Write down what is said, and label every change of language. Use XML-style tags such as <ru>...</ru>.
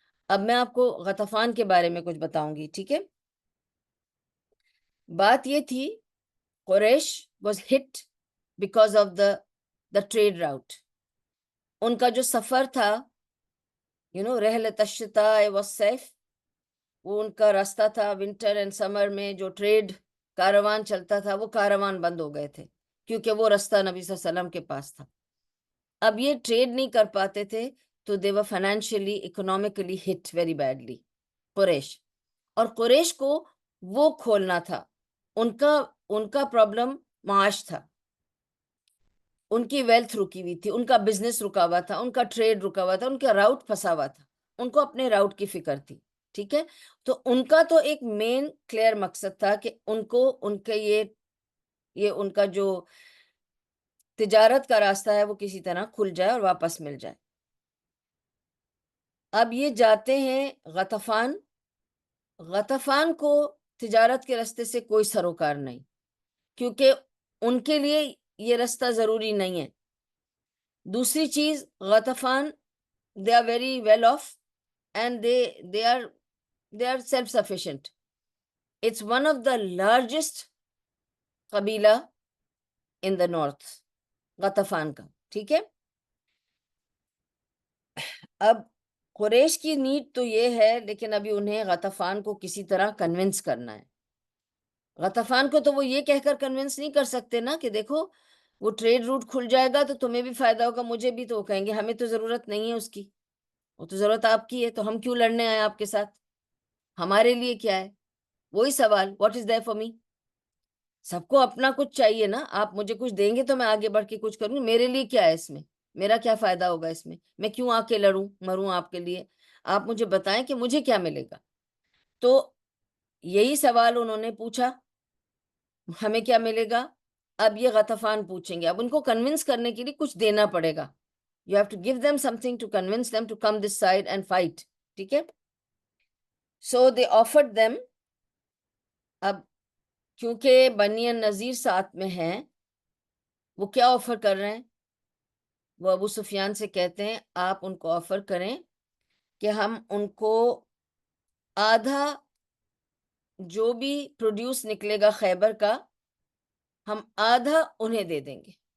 <ur>اب میں آپ کو غطفان کے بارے میں کچھ بتاؤں گی. ٹھیک ہے، بات یہ تھی،</ur> <en>Quraysh was hit because of the trade route.</en> <ur>ان کا جو سفر تھا، رحلۃ الشتاء والصیف، وہ ان کا راستہ تھا</ur> <en>winter and summer</en> <ur>میں جو ٹریڈ کاروان چلتا تھا، وہ کاروان بند ہو گئے تھے کیونکہ وہ راستہ نبی صلی اللہ علیہ وسلم کے پاس تھا. اب یہ ٹریڈ نہیں کر پاتے تھے تو</ur> <en>they were financially economically hit very badly</en> <ur>قریش. اور قریش کو وہ کھولنا تھا، ان کا پرابلم معاش تھا، ان کی ویلتھ رکی ہوئی تھی، ان کا بزنس رکا ہوا تھا، ان کا ٹریڈ رکا ہوا تھا، ان کا راؤٹ پھنسا ہوا تھا، ان کو اپنے راؤٹ کی فکر تھی. ٹھیک ہے، تو ان کا تو ایک مین کلیئر مقصد تھا کہ ان کو ان کے یہ ان کا جو تجارت کا راستہ ہے وہ کسی طرح کھل جائے اور واپس مل جائے. اب یہ جاتے ہیں غطفان کو تجارت کے راستے سے کوئی سروکار نہیں، کیونکہ ان کے لیے یہ راستہ ضروری نہیں ہے. دوسری چیز، غطفان</ur> <en>they are very well off and they are self sufficient. It's one of the largest قبیلہ in the north، Ghatafan کا.</en> <ur>ٹھیک ہے، اب قریش کی نیڈ تو یہ ہے، لیکن ابھی انہیں غطفان کو کسی طرح کنونس کرنا ہے. غطفان کو تو وہ یہ کہہ کر کنونس نہیں کر سکتے نا کہ دیکھو وہ ٹریڈ روٹ کھل جائے گا تو تمہیں بھی فائدہ ہوگا، مجھے بھی. تو وہ کہیں گے ہمیں تو ضرورت نہیں ہے اس کی، وہ تو ضرورت آپ کی ہے، تو ہم کیوں لڑنے آئے آپ کے ساتھ، ہمارے لیے کیا ہے؟ وہی سوال،</ur> <en>What is there for me.</en> <ur>سب کو اپنا کچھ چاہیے نا. آپ مجھے کچھ دیں گے تو میں آگے بڑھ کے کچھ کروں گی، میرے لیے کیا ہے اس میں، میرا کیا فائدہ ہوگا اس میں کیوں آ کے لڑوں مروں آپ کے لیے. آپ مجھے بتائیں کہ مجھے کیا ملے گا. تو یہی سوال انہوں نے پوچھا، ہمیں کیا ملے گا. اب یہ غطفان پوچھیں گے، اب ان کو کنونس کرنے کے لیے کچھ دینا پڑے گا.</ur> <en>You have to give them something to convince them to come this side and fight.</en> <ur>ٹھیک ہے،</ur> <en>so they offered them.</en> <ur>اب کیونکہ بنی النذیر ساتھ میں ہیں، وہ کیا آفر کر رہے ہیں؟ وہ ابو سفیان سے کہتے ہیں آپ ان کو آفر کریں کہ ہم ان کو آدھا جو بھی پروڈیوس نکلے گا خیبر کا، ہم آدھا انہیں دے دیں گے.</ur>